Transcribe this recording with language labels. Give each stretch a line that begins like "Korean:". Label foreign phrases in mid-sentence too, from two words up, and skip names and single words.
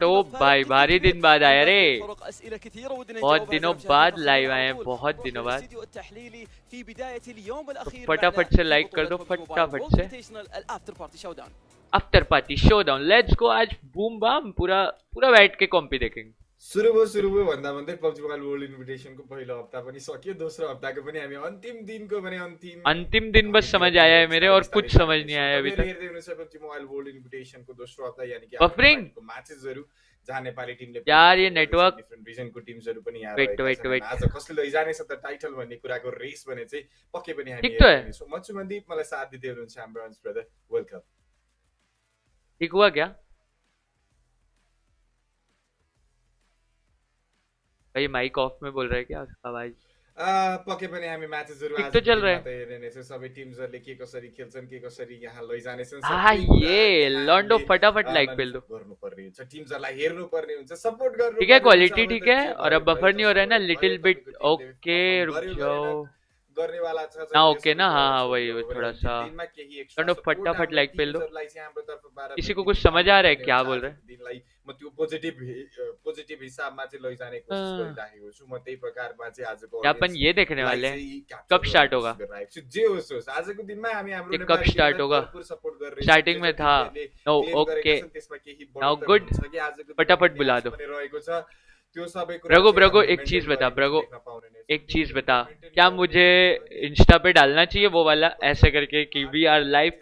Hindi: ओ भाई भारी दिन बाद आया रे. बहुत दिनों बाद लाइव आए हैं, बहुत दिनों बाद. तो फटाफट से लाइक कर दो फटाफट से.
English: after party showdown let's go.
Hindi: आज बूम बाम पूरा पूरा बैठ के कॉम्पी देखेंगे.
Nepali: सुरु भयो भन्दा भन्दै पब्जी मोबाइल वर्ल्ड इन्भिटेसनको पहिलो हप्ता पनि सकियो. दोस्रो हप्ताको पनि हामी अन्तिम दिनको पनि
Hindi: अंतिम दिन बस समझ आया है मेरे, और कुछ समझ नहीं आया अभी तक.
Nepali: हेर्दै हुनुहुन्छ पब्जी मोबाइल वर्ल्ड इन्भिटेसनको दोस्रो हप्ता, यानी कि बफरिंग म्याचेसहरु जहाँ नेपाली टिमले
Hindi: यार ये नेटवर्क
Nepali: डिफरेन्ट रिजनको टिम्सहरु पनि यहाँ वेट आज कसले लैजानेछ त टाइटल भन्ने कुराको रेस भने चाहिँ पक्कै पनि हामी
Hindi: ठीक तो है.
Nepali: हेर्नेछौँ. म सुमनदीप, मलाई साथ दिदै हुनुहुन्छ हाम्रो अंश ब्रदर. वेलकम.
Hindi: ठीक हुआ क्या भाई. माइक ऑफ में बोल रहा है क्या आवाज.
Nepali: पक्कै पनि हामी म्याचेसहरु
Hindi: ठीक आज तो चल रहा है.
Nepali: हेर्नेछौँ. सबै टिम्सहरुले के कसरी खेल्छन्, के कसरी यहाँ लैजानेछन्.
Hindi: हाँ ये लॉन्डो फटाफट लाइक पेल दो.
Nepali: गर्नुपर्ने हुन्छ, टिम्सहरुलाई हेर्नुपर्ने हुन्छ, सपोर्ट गर्नु.
Hindi: ठीक है क्वालिटी ठीक है. और अब बफर नहीं हो रहा है ना
English: little bit.
Hindi: ओके रुक जाओ
Nepali: गर्ने वाला छ
Hindi: ना. ओके ना. हाँ वही थोड़ा सा लॉन्डो फटाफट लाइक पेल दो. किसी को कुछ समझ आ रहा है क्या बोल रहे हैं.
Nepali: म त्यो पोजिटिभ हिसाबमा चाहिँ लैजाने कोसिस गरिराखेको छु. म त्यही प्रकारमा चाहिँ आजको
Hindi: अपन ये देखने वाले हैं कब स्टार्ट होगा.
Nepali: जे होस् होस् आजको दिनमा हामी हाम्रो
Hindi: कब स्टार्ट होगा. स्टार्टिंग में था.
English: no okay now good.
Hindi: फटाफट बुला दो. ब्रगो ब्रगो एक चीज बता. ब्रगो एक चीज बता. क्या मुझे इंस्टा पे डालना चाहिए वो वाला ऐसे करके कि
English: we are live.